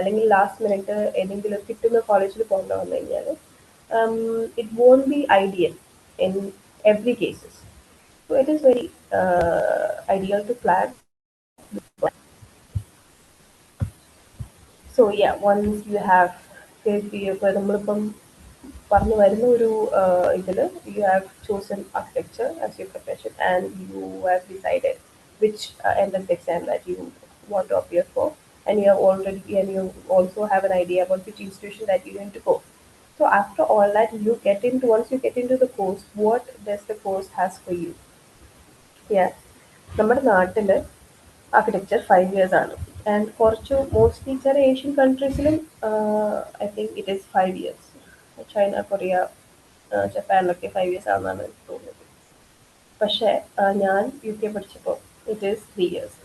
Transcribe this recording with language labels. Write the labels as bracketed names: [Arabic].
[Malayalam] അല്ലെങ്കിൽ last minute ഏതെങ്കിലും കിട്ടുന്ന കോളേജിൽ പോകേണ്ട വന്നു കഴിഞ്ഞാൽ [English] it won't be ideal in every cases. So it is very ideal to plan. So yeah, once you have [Malayalam] നമ്മളിപ്പം പറഞ്ഞു വരുന്ന ഒരു ഇതില് [English] you have chosen architecture as your profession and you have decided which entrance exam that you want to appear for, and you also have an idea about which institution that you're going to go. So after all that, once you get into the course, what does the course has for you? [Malayalam] Yeah, നമ്മുടെ നാട്ടില് architecture 5 years ആണ്. [English] And കുറച്ച് mostly ചില Asian കൺട്രീസിലും I think it is 5 years. [Malayalam] China, Korea, ജപ്പാനിലൊക്കെ 5 years ആണെന്നാണ് എനിക്ക് തോന്നുന്നത്. പക്ഷേ ഞാൻ UK പഠിച്ചപ്പോൾ [English] It is 3 years.